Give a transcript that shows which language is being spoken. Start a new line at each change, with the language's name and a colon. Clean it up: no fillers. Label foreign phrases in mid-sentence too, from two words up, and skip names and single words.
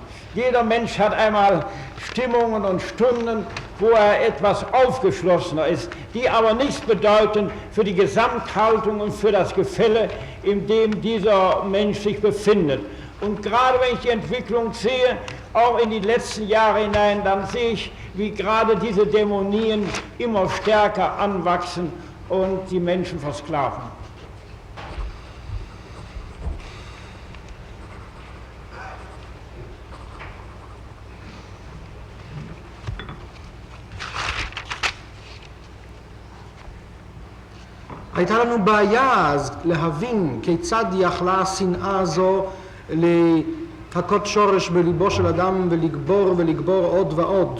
German: Jeder Mensch hat einmal Stimmungen und Stunden, wo er etwas aufgeschlossener ist, die aber nichts bedeuten für die Gesamthaltung und für das Gefälle, in dem dieser Mensch sich befindet. Und gerade wenn ich die Entwicklung sehe, auch in die letzten Jahre hinein, dann sehe ich, wie gerade diese Dämonien immer stärker anwachsen und die Menschen versklaven.
Hebrew: הייתה לנו בעיה אז להבין כיצד יכלה השנאה הזו להכות שורש בליבו של אדם ולגבור עוד ועוד.